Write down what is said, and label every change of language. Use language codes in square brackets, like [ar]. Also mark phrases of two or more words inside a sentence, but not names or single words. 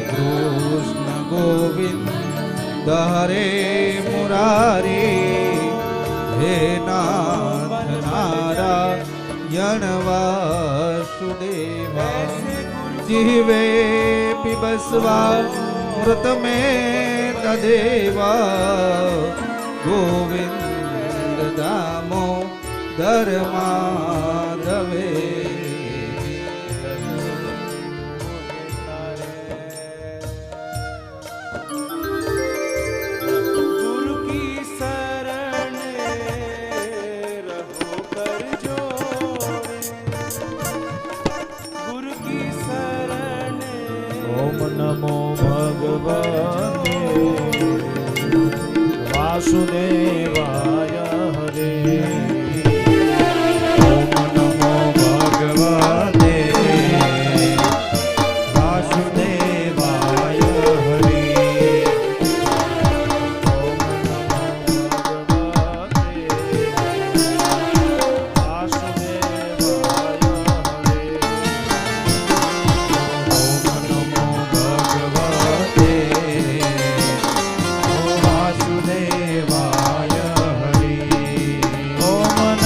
[sa] કૃષ્ણ ગોવિંદ હરે મુરારે હે નાથ નારાયણ વાસુદેવા જીવે પિબસ્વા મૃતમે તદેવા ગોવિંદ દામો ધર્માધવે [hi] गुरु की शरण रहो कर जोड़े गुरु की शरण [sa] ઓમ નમો ભગવતે વાસુદેવાય હરે ओम नमो भगवते वासुदेवाय हरि ઓમ નમો ભગવતે વાસુદેવાય હરે ओम नमो भगवते वासुदेवाय हरि ઓમ